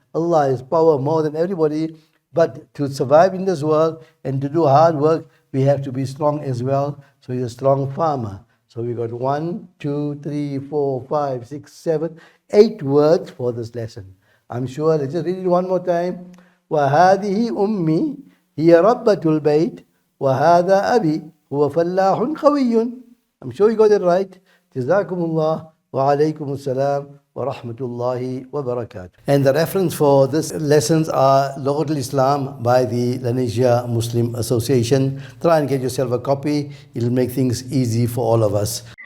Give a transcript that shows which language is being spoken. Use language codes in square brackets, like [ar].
[en] Allah is power more than everybody. But to survive in this world and to do hard work, we have to be strong as well. So he's a strong farmer. So we got 1, 2, 3, 4, 5, 6, 7, 8 words for this lesson. I'm sure. Let's just read it one more time. [ar] وهذه أمي هي ربة البيت وهذا أبي هو فلاح قوي. [en] I'm sure you got it right. [ar] جزاكم الله وعليكم السلام ورحمة الله وبركاته. [en] And the reference for this lessons are Lughat al-Islam by the Lanesia Muslim Association. Try and get yourself a copy. It'll make things easy for all of us.